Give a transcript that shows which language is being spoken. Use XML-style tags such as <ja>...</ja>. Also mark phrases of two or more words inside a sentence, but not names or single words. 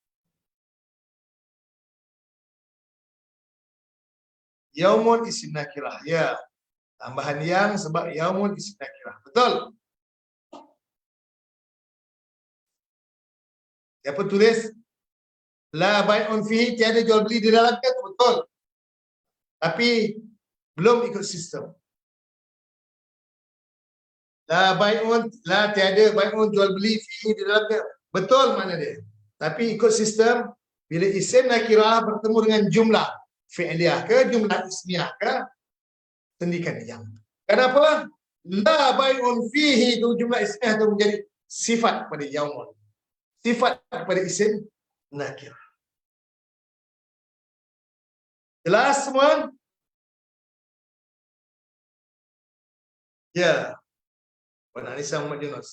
<ar>يومٌ اسم نكرة. Ya.</ar> <ms>Tambahan yang sebab yaumun</ms> <ar>اسم نكرة.</ar> <ms>Betul? Siapa tulis?</ms> <ar>لا بيعٌ فيه,</ar> <ms>tiada jual beli di dalamnya, betul. Tapi belum ikut sistem.</ms> <ar>لا بيعٌ,</ar> <ms>la tiada bai'un jual beli fihi di dalamnya. Betul mana dia. Tapi ikut sistem, bila</ms> <ar>اسم نكرة</ar> <ms>bertemu dengan</ms> <ar>جملة فعلية</ar> <ms>ke,</ms> <ar>جملة اسمية</ar> <ms>ke, tendikan yang. Kenapa?</ms> <ar>لا بيعٌ فيه</ar> <ms>itu</ms> <ar>جملة اسمية</ar> <ms>itu menjadi sifat pada yaumun. Sifat pada</ms> <ar>اسم نكرة.</ar> <ms>Jelas semua? Ya. Puan Anissa Muhammad Yunus.</ms>